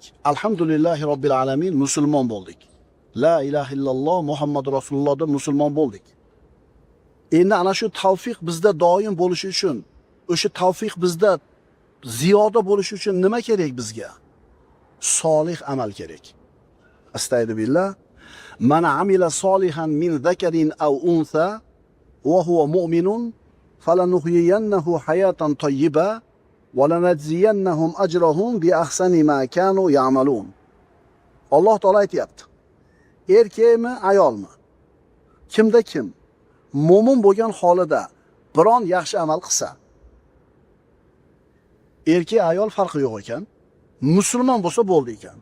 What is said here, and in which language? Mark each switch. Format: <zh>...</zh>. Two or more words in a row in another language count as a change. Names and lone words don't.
<ar>الحمد لله رب العالمين,</ar> <uz>musulmon bo'ldik.</uz> <ar>لا إله إلا الله Muhammad rasulullohda</ar> <uz>musulmon bo'ldik. Endi ana shu tavfiq bizda doim bo'lishi uchun, o'sha tavfiq bizda ziyoda bo'lishi uchun nima kerak bizga? Solih amal kerak.</uz> <ar>أستغفر الله. من عمل صالحا من ذكر أو أنثى وهو مؤمن فلنحيينه حياة طيبة ولنجزينهم أجرهم بأحسن ما كانوا يعملون.</ar> <uz>Alloh taolo aytayapti. Erkakmi, ayolmi? Kimda kim mo'min bo'lgan holida biron yaxshi amal qilsa, erkak ayol farqi yo'q ekan, musulmon bo'lsa bo'ldi ekan.</uz>